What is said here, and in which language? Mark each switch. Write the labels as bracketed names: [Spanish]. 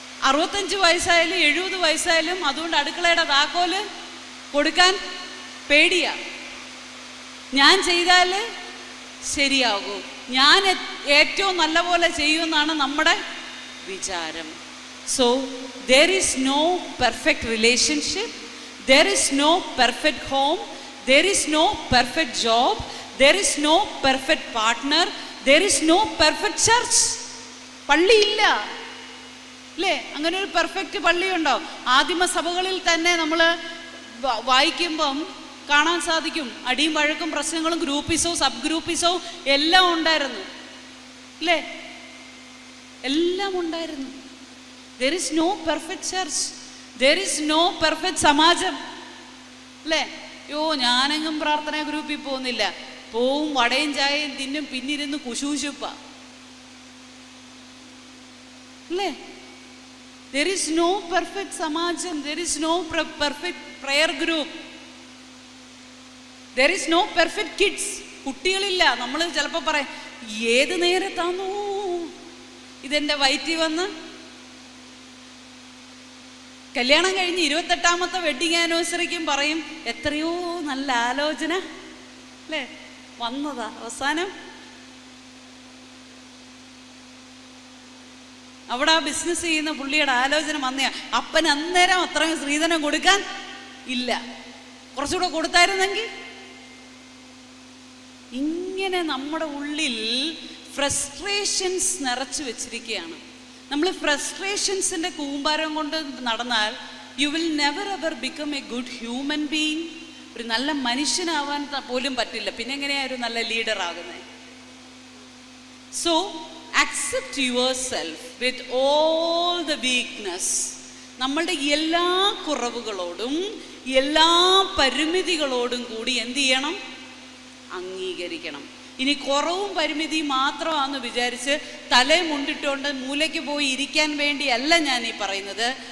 [Malayalam] 65 വയസ്സായാലും 70 വയസ്സായാലും അതുകൊണ്ട് അടുക്കളയുടെ താക്കോല് കൊടുക്കാൻ പേടിയാ. ഞാൻ ചെയ്താൽ ശരിയാകൂ, ഞാൻ ഏറ്റവും നല്ല പോലെ ചെയ്യുമെന്നാണ് നമ്മുടെ വിചാരം. [English] So there is no perfect relationship, there is no perfect home, there is no perfect job, there is no perfect partner, there is no perfect church. [Malayalam] പള്ളിയില്ല അല്ലേ? അങ്ങനെ ഒരു പെർഫെക്റ്റ് പള്ളിയുണ്ടോ? ആദിമ സഭകളിൽ തന്നെ നമ്മൾ വായിക്കുമ്പം കാണാൻ സാധിക്കും. അടിയും വഴക്കും പ്രശ്നങ്ങളും ഗ്രൂപ്പിസവും സബ് ഗ്രൂപ്പിസവും എല്ലാം ഉണ്ടായിരുന്നു അല്ലേ? എല്ലാം ഉണ്ടായിരുന്നു. [English] There is no perfect church, there is no perfect സമാജം അല്ലേ? [Malayalam] ഞാനെങ്ങും പ്രാർത്ഥന ഗ്രൂപ്പിൽ പോകുന്നില്ല, പോവും വടയും ചായയും തിന്നും, പിന്നിരുന്ന് കുശൂശുപ്പ അല്ലേ? [English] There is no perfect സമാജം, there is no perfect prayer group, there is no perfect kids. [Malayalam] കുട്ടികളില്ല. നമ്മൾ ചിലപ്പോൾ പറയും ഏത് നേരത്താന്നോ ഇതെൻ്റെ വയറ്റിൽ വന്ന്. കല്യാണം കഴിഞ്ഞ് 28ാമത്തെ വെഡിങ് ആനിവേഴ്സറിക്കും പറയും എത്രയോ നല്ല ആലോചന അല്ലേ വന്നതാ, അവസാനം അവിടെ ആ ബിസിനസ് ചെയ്യുന്ന പുള്ളിയുടെ ആലോചന വന്നയാ. അപ്പൻ അന്നേരം അത്രയും സ്ത്രീധനം കൊടുക്കാൻ ഇല്ല, കുറച്ചുകൂടെ കൊടുത്തായിരുന്നെങ്കിൽ. ഇങ്ങനെ നമ്മുടെ ഉള്ളിൽ ഫ്രസ്ട്രേഷൻസ് നിറച്ചു വെച്ചിരിക്കുകയാണ്. നമ്മൾ ഫ്രസ്ട്രേഷൻസിൻ്റെ കൂമ്പാരം കൊണ്ട് നടന്നാൽ [English] You will never ever become a good human being. [Malayalam] ഒരു നല്ല മനുഷ്യനാവാൻ പോലും പറ്റില്ല, പിന്നെ എങ്ങനെയാ ഒരു നല്ല ലീഡർ ആകുന്നത്? [English] So accept yourself with all the weakness. [Malayalam] നമ്മളുടെ എല്ലാ കുറവുകളോടും എല്ലാ പരിമിതികളോടും കൂടി എന്ത് ചെയ്യണം? അംഗീകരിക്കണം. ഇനി കുറവും പരിമിതിയും മാത്രമാണെന്ന് വിചാരിച്ച് തലയെ മുണ്ടിട്ടുകൊണ്ട് മൂലയ്ക്ക് പോയി ഇരിക്കാൻ വേണ്ടിയല്ല ഞാൻ ഈ പറയുന്നത്.